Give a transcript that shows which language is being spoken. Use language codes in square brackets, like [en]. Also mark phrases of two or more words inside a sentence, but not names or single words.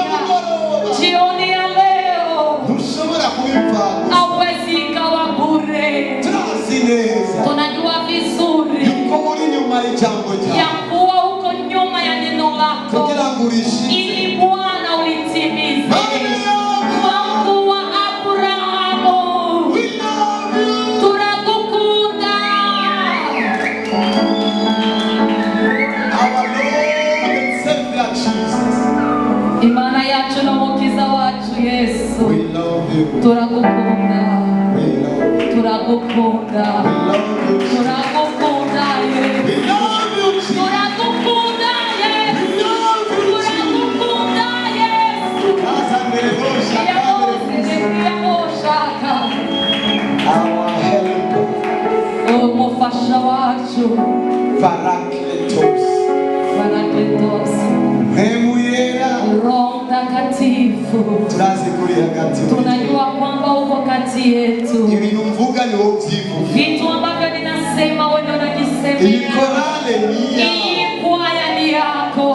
[sw] Jioni ya leo hauwezi ikawa bure. Tunajua vizuri ya kuwa uko nyuma ya neno lako ili Bwana ulitimize. Mungu wa Abrahamu, tunakukunda. [rw] Imana yacu na mukiza wacu Yesu, turakukunda. Turakukunda. Turakukunda Yesu. Turakukunda Yesu. Turakukunda Yesu. [en] Our help. [rw] Umufasha wacu. Parakletos. [sw] Roho Mtakatifu, tunajua kwamba uko kati yetu. Vitu ambavyo ninasema wewe unajisemea. Hii kwaya ni yako.